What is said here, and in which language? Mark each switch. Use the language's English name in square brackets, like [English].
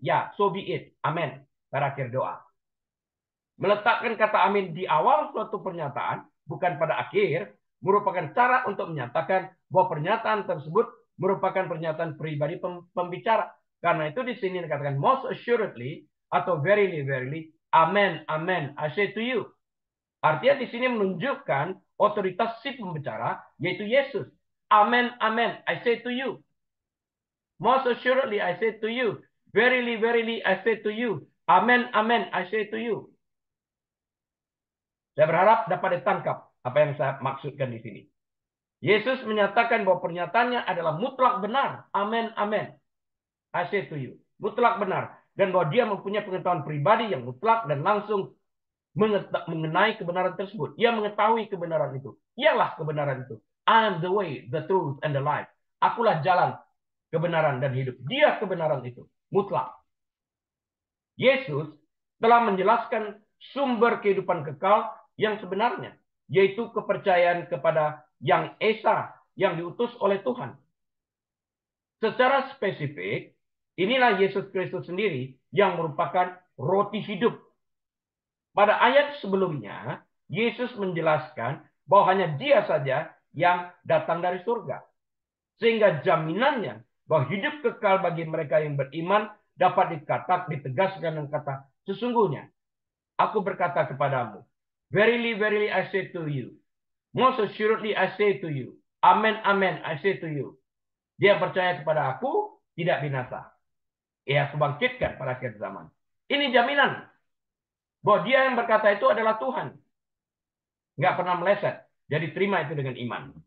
[Indonesian] Ya, [English] so be it. [Indonesian] Amin. Pada akhir doa. Meletakkan kata amin di awal suatu pernyataan, bukan pada akhir, merupakan cara untuk menyatakan bahwa pernyataan tersebut merupakan pernyataan pribadi pembicara. Karena itu di sini dikatakan [English] most assuredly [Indonesian] atau [English] verily, verily, amen, amen, I say to you. [Indonesian] Artinya di sini menunjukkan otoritas si pembicara, yaitu Yesus. [English] Amen, amen, I say to you. Most assuredly, I say to you. Verily, verily, I say to you. Amen, amen, I say to you. [Indonesian] Saya berharap dapat ditangkap apa yang saya maksudkan di sini. Yesus menyatakan bahwa pernyataannya adalah mutlak benar. Amen, amen. [English] I say to you. [Indonesian] Mutlak benar. Dan bahwa dia mempunyai pengetahuan pribadi yang mutlak dan langsung mengenai kebenaran tersebut. Ia mengetahui kebenaran itu. Ialah kebenaran itu. [English] I am the way, the truth, and the life. [Indonesian] Akulah jalan, kebenaran, dan hidup. Dia kebenaran itu. Mutlak. Yesus telah menjelaskan sumber kehidupan kekal yang sebenarnya, yaitu kepercayaan kepada Yang Esa yang diutus oleh Tuhan. Secara spesifik, inilah Yesus Kristus sendiri yang merupakan roti hidup. Pada ayat sebelumnya, Yesus menjelaskan bahwa hanya Dia saja yang datang dari surga. Sehingga jaminannya bahwa hidup kekal bagi mereka yang beriman dapat ditegaskan dengan kata sesungguhnya. Aku berkata kepadamu, [English] verily, verily I say to you, most assuredly I say to you, amen, amen I say to you. [Indonesian] Dia percaya kepada aku, tidak binasa. Ia aku bangkitkan pada akhir zaman. Ini jaminan bahwa dia yang berkata itu adalah Tuhan. Nggak pernah meleset. Jadi terima itu dengan iman.